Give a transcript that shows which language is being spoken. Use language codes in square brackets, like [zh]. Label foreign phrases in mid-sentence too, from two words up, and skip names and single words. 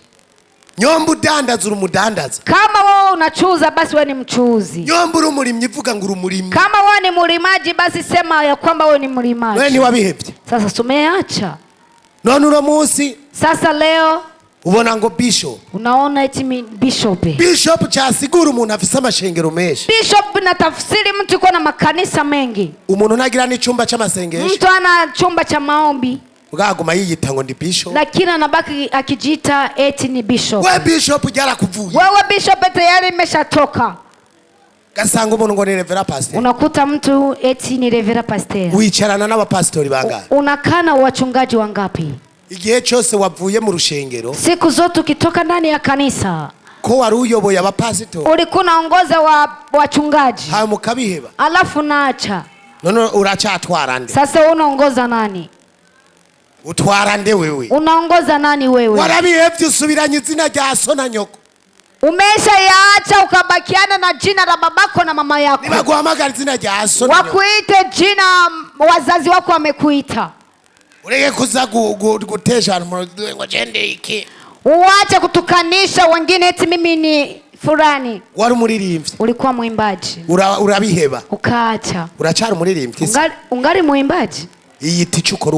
[rn] Nyomba udandaza uri umudandaza. [sw] Kama wewe unachuuza, basi wewe ni mchuuzi. [rn] Nyomba uri umurimyi vuga ngo uri umurimyi. [sw] Kama wewe ni mlimaji, basi sema ya kwamba wewe ni mlimaji. [rn] Wewe ntiwabihevye. [sw] Sasa tumeacha. [rn] None uno munsi [sw] Sasa leo [rn] ubona ngo bishop. [sw] unaona eti bishop. [rn] Bishop cyasigura umuntu afise amashengero menshi. [sw] Bishop na tafsiri mtu yuko na makanisa mengi. [rn] Umuntu nagira n'icumba c'amasengesho. [sw] Mtu ana chumba cha maombi, [rn] ugaguma yiyita ngo ndi bishop. [sw] lakini anabaki akijiita eti ni bishop. [rn] We bishop yarakuvuye. [sw] Wewe bishop tayari imeshatoka. [rn] Gasanga umuntu ngo ni revera pastor. [sw] Unakuta mtu eti ni revera pastor. [rn] Wicarana n'abapastori bangahe? [sw] Unakana wachungaji wangapi? [rn] Igihe cyose wavuye mu rushengero, [sw] Siku zote ukitoka ndani ya kanisa, [rn] ko wari uyoboye abapastori, [sw] ulikuwa unaongoza wachungaji, [rn] hanyuma ukabiheba, [sw] alafu naacha. [rn] none uracatwara nde? [sw] Sasa unaongoza nani? [rn] Utwara nde wewe? [sw] Unaongoza nani wewe? [rn] Warabihevye usubiranye izina rya so na nyoko. [sw] Umesha yaacha ukabakiana na jina la babako na mama yako. [rn] Nibaguhamagara izina rya so na nyoko. [sw] Wakuite jina wazazi wako wamekuita. [rn] Ureke kuza gutesha ngo jende iki. [sw] Uache kutukanisha wengine eti mimi ni fulani. [rn] Wari umuririmbyi. [sw] Ulikuwa mwimbaji. [rn] Urabiheba. [sw] Ukaacha. [rn] Uracari umuririmbyi. [sw] Ungari mwimbaji. [rn] Iyiti cyo ukora uwo mwanya nyene. [sw] Tuko pamoja. [rn] Turi kumwe.